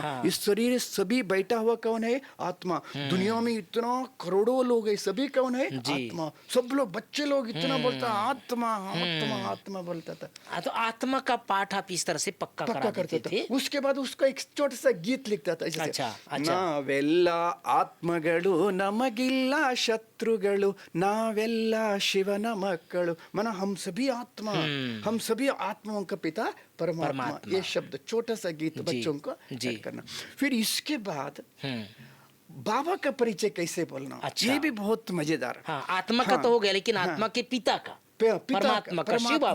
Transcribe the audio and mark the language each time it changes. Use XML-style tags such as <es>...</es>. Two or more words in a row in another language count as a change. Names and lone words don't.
<hi>इस शरीर सभी बैठा हुआ कौन है? आत्मा। दुनिया में इतना करोड़ों लोग है, सभी कौन है? आत्मा। सब लोग, बच्चे लोग इतना बोलता आत्मा आत्मा आत्मा बोलता था। तो आत्मा का पाठ आप इस तरह से पक्का करा करता देते थे। था। उसके बाद उसका एक छोटा सा गीत लिखता था ऐसे। अच्छा,</hi> <kn>ನಾವೆಲ್ಲ ಆತ್ಮಗಳು, ನಮಗಿಲ್ಲ ಶತ್ರುಗಳು, ನಾವೆಲ್ಲ ಶಿವನ ಮಕ್ಕಳು।</kn> <hi>माना हम सभी आत्मा, हम सभी आत्माओं का पिता परमात्मा। ये शब्द छोटा सा गीत बच्चों को करना। फिर इसके बाद बाबा का परिचय कैसे बोलना, ये भी बहुत मजेदार। हाँ, आत्मा का तो हो गया, लेकिन आत्मा के पिता का, परमात्मा का, शिव बाबा</hi>